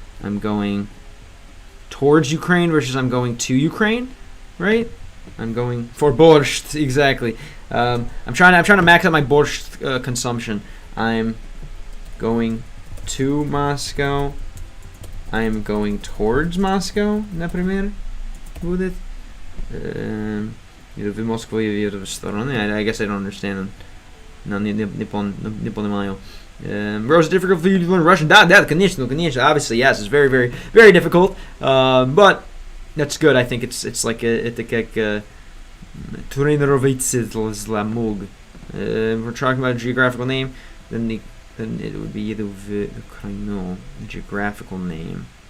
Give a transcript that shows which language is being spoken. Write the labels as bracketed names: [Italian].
[English] I'm going towards Ukraine versus I'm going to Ukraine, right? I'm going for borscht, exactly. I'm trying to max out my borscht consumption. I'm going to Moscow. I am going towards Moscow, [Russian] например, будет. Еду в Москву, еду в сторону. [English] I guess I don't understand. [Russian] No, не понимаю. [English] Bro, it's difficult for you to learn Russian. [Russian] Да, конечно. [English] Obviously, yes, it's very, very, very difficult. But that's good. I think it's like [Russian] это как тренироваться для мозга. [English] We're talking about a geographical name, then it would be either в Ukraine, geographical name.